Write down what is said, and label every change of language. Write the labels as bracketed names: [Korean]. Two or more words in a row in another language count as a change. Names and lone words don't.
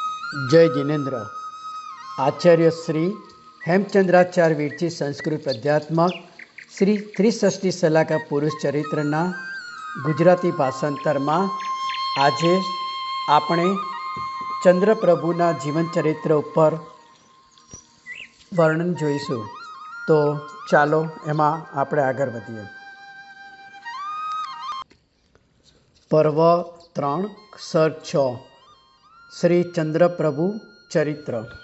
[Gujarati] જય જિનેન્દ્ર। આચાર્ય શ્રી હેમચંદ્રાચાર્ય વીરચી સંસ્કૃત પદ્યાત્મક શ્રી ત્રિષષ્ઠી સલાકા પુરુષ ચરિત્રના ગુજરાતી ભાષાંતર માં આજ આપણે ચંદ્રપ્રભુના જીવન ચરિત્ર ઉપર વર્ણન જોઈશું। તો ચાલો એમાં આપણે આગળ વધીએ। પર્વ 3 સર્ગ 6 શ્રી ચંદ્રપ્રભુ ચરિત્ર।